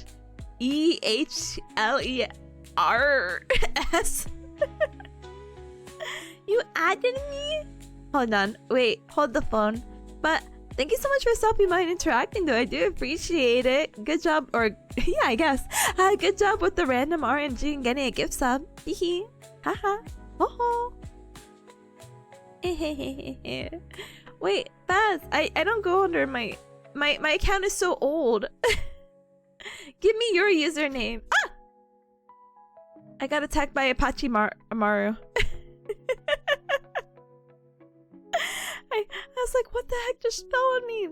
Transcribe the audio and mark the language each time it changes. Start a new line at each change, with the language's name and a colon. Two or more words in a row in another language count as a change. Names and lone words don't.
English: EHLERS. You added me? Hold on, wait, hold the phone. But thank you so much for stopping by and interacting, though. I do appreciate it. Good job, or yeah, I guess. Good job with the random RNG and getting a gift sub. Hee haha. Ho ho. Wait, Baz, I don't go under my account is so old. Give me your username. Ah! I got attacked by Apache Maru. I was like, what the heck just fell on me?